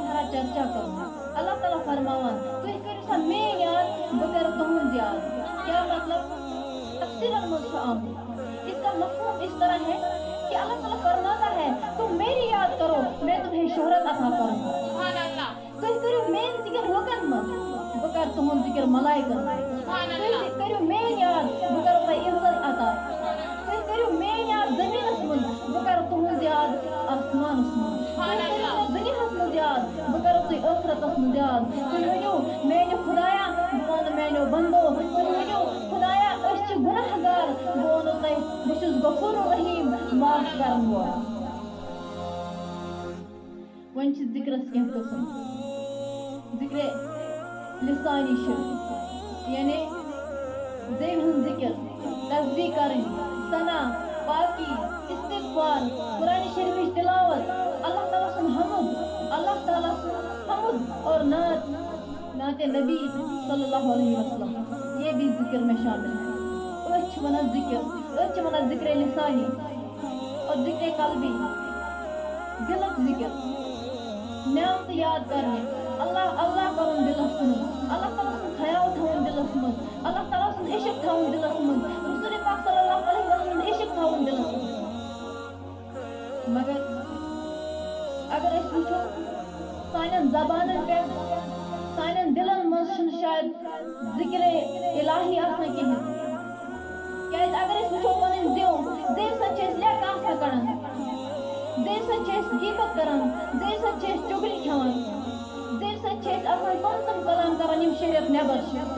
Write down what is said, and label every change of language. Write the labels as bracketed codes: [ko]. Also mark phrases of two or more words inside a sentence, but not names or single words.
[ks] چرچا کروں. اللہ تعالیٰ فرماوان تُہۍ کٔرِو سا میٛٲنۍ یاد بہٕ کَرٕ تُہُنٛد یاد. [ur] کیا مطلب؟ [ks] تفسیرن منٛز چھُ آمُت. [ur] اس کا مفہوم اس طرح ہے کہ اللہ تعالیٰ فرماتا ہے تم میری یاد کرو میں تمہیں شہرت عطا کروں گا. [ks] تُہۍ کٔرِو میٛٲنۍ ذِکر لُکن منٛز بہٕ کَرٕ تُہُنٛد ذِکر ملائکن منٛز. تُہۍ کٔرِو میٛٲنۍ یاد بہٕ کَرو تۄہہِ عزت عطا. تُہۍ کٔرِو میٛٲنۍ یاد زٔمیٖنس منٛز بہٕ کَرٕ تُہُنٛد یاد آسمانس منٛز. تُہۍ کٔرِو مےٚ دُنیاہس منٛز یاد بہٕ کَرو تُہۍ ٲخرتس منٛز یاد. تُہۍ ؤنِو میٛانہِ خۄدایا بہٕ وَنہٕ میٛانیو بنٛدو. تُہۍ ؤنِو خۄدایا أسۍ چھِ گُناہ گار بہٕ وَنو تۄہہِ بہٕ چھُس [ar] غفوٗر رحیٖم [ks] معاف کرن وول. وۄنۍ چھِ ذِکرس کینٛہہ قٕسم. ذِکرِ لسانی چھِ یعنی زیٚوِ ہُنٛد ذِکر تسبیح کرٕنۍ ثنا پاکی استغفار قرآن شریفٕچ تلاوت اللہ تعالیٰ سُنٛد حمد اللہ تعالیٰ سُنٛد حمد اور نعت نبی [ar] صلی اللہ علیہ وسلم [ur] یہ بھی ذکر میں شامل ہے. [ks] أسۍ چھِ وَنان ذِکرِ لسانی اور ذِکرِ قلبی دلُک ذِکر نعمتہٕ یاد کرنہِ اللہ کرُن دلس منٛز اللہ تعالیٰ سُنٛد خیال تھاوُن دلس منٛز اللہ تعالیٰ سُنٛد عشق تھاوُن دلس منٛز رسول پاک [ar] صلی اللہ علیہ وسلم [ks] عشق تھاوُن دلس منٛز. مگر اگر أسۍ وٕچھو سانٮ۪ن زبانن پٮ۪ٹھ سانٮ۪ن دلن منٛز چھُنہٕ شاید ذِکرِ الہی آسان کِہیٖنۍ. کیٛازِ اگر أسۍ وٕچھو پنٕنۍ زیٚو سۭتۍ چھِ أسۍ لٮ۪کہٕ آسان کڑان زیٚو سۭتۍ چھِ أسۍ غیبت کران زیٚو سۭتۍ چھِ أسۍ چُگلی کھٮ۪وان زیٚو سۭتۍ چھِ أسۍ آسان تِم کلام کران یِم شریعت نٮ۪بر چھِ.